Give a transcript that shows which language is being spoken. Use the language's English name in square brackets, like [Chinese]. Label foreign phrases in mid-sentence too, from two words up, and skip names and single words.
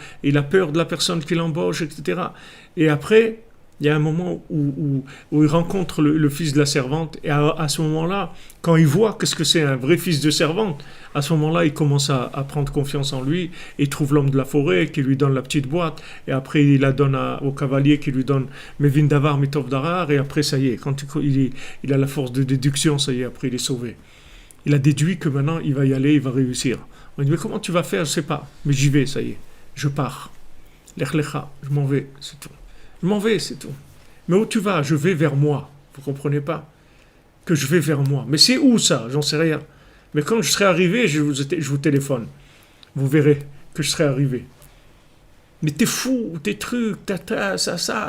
[French] Il a peur de la personne qui l'embauche, etc. Et après, il y a un moment où il rencontre le fils de la servante, et à ce moment-là, quand il voit qu'est-ce que c'est un vrai fils de servante, à ce moment-là, il commence à prendre confiance en lui, et il trouve l'homme de la forêt qui lui donne la petite boîte, et après il la donne au cavalier qui lui donne [Hebrew] מבין דבר, מיטוב דרר, [French] et après ça y est, quand il a la force de déduction, ça y est, après il est sauvé. Il a déduit que maintenant il va y aller, il va réussir. On dit, mais comment tu vas faire? Je ne sais pas, mais j'y vais, ça y est, je pars. [Hebrew] לך לך, [French] je m'en vais, c'est tout. Je m'en vais, c'est tout. Mais où tu vas? Je vais vers moi. Vous comprenez pas? Que je vais vers moi. Mais c'est où ça? J'en sais rien. Mais quand je serai arrivé, je vous téléphone. Vous verrez que je serai arrivé. Mais t'es fou, tes trucs, ça.